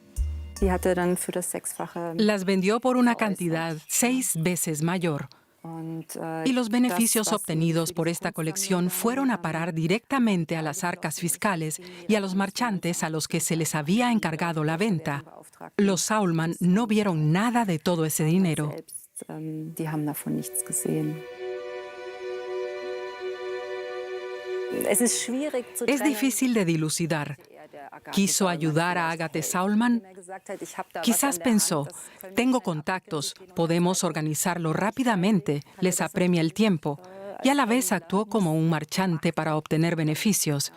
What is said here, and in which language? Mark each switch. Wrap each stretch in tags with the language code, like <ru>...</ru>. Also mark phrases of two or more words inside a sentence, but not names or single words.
<es>Las vendió por una cantidad 6 veces mayor. Y los beneficios obtenidos por esta colección fueron a parar directamente a las arcas fiscales y a los marchantes a los que se les había encargado la venta. Los Saulmann no vieron nada de todo ese dinero.</es> <de>Die haben davon nichts gesehen.</de> <es>Es difícil de dilucidar. ¿Quiso ayudar a Agathe Saulman? Quizás pensó, tengo contactos, podemos organizarlo rápidamente, les apremia el tiempo, y a la vez actuó como un marchante para obtener beneficios.</es>